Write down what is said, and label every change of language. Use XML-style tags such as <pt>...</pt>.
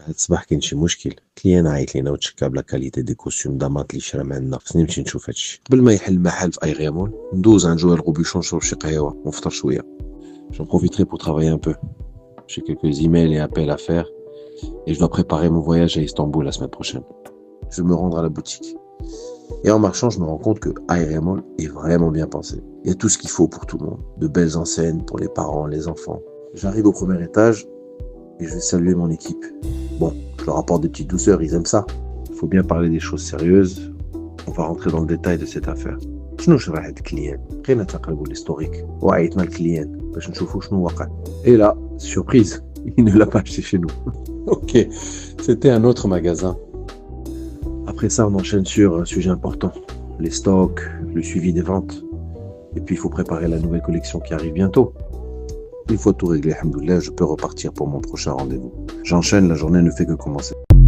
<ar>هاد الصباح كاين شي مشكل، كليان عيط لينا وتشكى بلا كاليتي دي كوستيوم دامات اللي شرا من عندنا. خصني نمشي نشوف هادشي قبل ما يحل المحل في ايغيامون. ندوز عند جوال غوبيشون نشرب شي قهوه ونفطر شويه.</ar> <fr>J'en profiterai pour travailler un peu. J'ai quelques emails et appels à faire et je dois préparer mon voyage à Istanbul la semaine prochaine. Je vais me rendre à la boutique. Et en marchant, je me rends compte que Airemol est vraiment bien pensé. Il y a tout ce qu'il faut pour tout le monde. De belles enseignes pour les parents, les enfants. J'arrive au premier étage et je vais saluer mon équipe. Bon, je leur apporte des petites douceurs, ils aiment ça. Il faut bien parler des choses sérieuses. On va rentrer dans le détail de cette affaire.</fr> <ar>شنو شرا هاد الكليان؟ بقينا تنقلبوا l'historique وعيطنا الكليان باش نشوفوا شنو وقع.</ar> <fr>Et là, surprise, il ne l'a pas acheté chez nous. Ok, c'était un autre magasin. Après ça, on enchaîne sur un sujet important. Les stocks, le suivi des ventes. Et puis, il faut préparer la nouvelle collection qui arrive bientôt. Une fois tout réglé, alhamdoulilah, je peux repartir pour mon prochain rendez-vous. J'enchaîne, la journée ne fait que commencer.</fr>